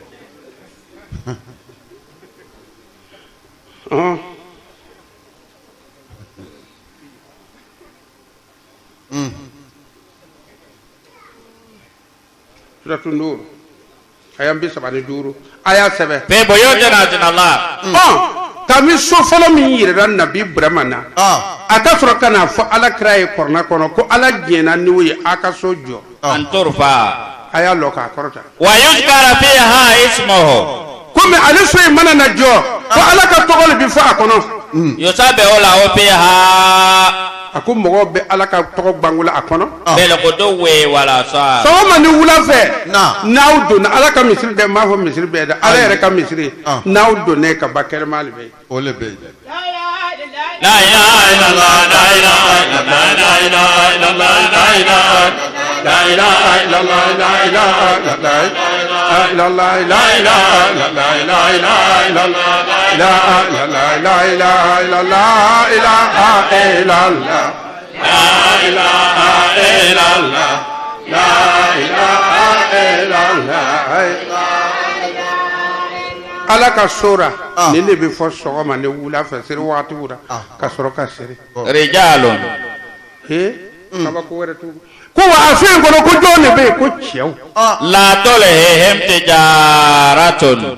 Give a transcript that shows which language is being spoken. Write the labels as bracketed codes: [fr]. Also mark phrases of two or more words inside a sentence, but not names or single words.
[bm] Suratu Nuuru a y'an 35 a y'a sɛbɛn. Fɛn boyo jɛna jɛna la. Kami so fɔlɔ min yirira Nabi Burama na a ka sɔrɔ ka n'a fɔ Ala kira ye kɔrɔna kɔnɔ ko Ala jɛnna n'o ye a ka so jɔ. [ar] أن ترفع. [bm] A y'a lɔ k'a kɔrɔta. [ar] ويذكر فيها اسمه. [bm] Komi ale so in mana na jɔ ko Ala ka tɔgɔ le bi fɔ a kɔnɔ. [ar] يسبح له فيها. [bm] A ko mɔgɔw bɛ Ala ka tɔgɔ bangola a kɔnɔ. [ar] بالغدو والآصال. [bm] Sɔgɔma ni wula fɛ n'aw donna Ala ka misiri dɛ n b'a fɔ misiri bɛɛ dɛ Ala yɛrɛ ka misiri n'aw donna ka ba kɛnɛma ale bɛ yen. O le bɛ yen. [ar] لا إله إلا الله لا إله إلا الله لا إله إلا الله لا إله لا إله إلا الله لا إله إلا الله لا إله إلا الله لا إله إلا الله لا إله إلا الله لا إله إلا الله لا إله إلا الله لا إله إلا الله. [bm] Ala ka sora ni ne bɛ fɔ sɔgɔma ne wula fɛ seri waati wura ka sɔrɔ ka seri. [ar] Rijalun. [bm] Kabako wɛrɛ t'u. Ko wa a fɛn kɔnɔ ko jɔn de bɛ yen ko cɛw. [ar] لا تلهيهم تجارة.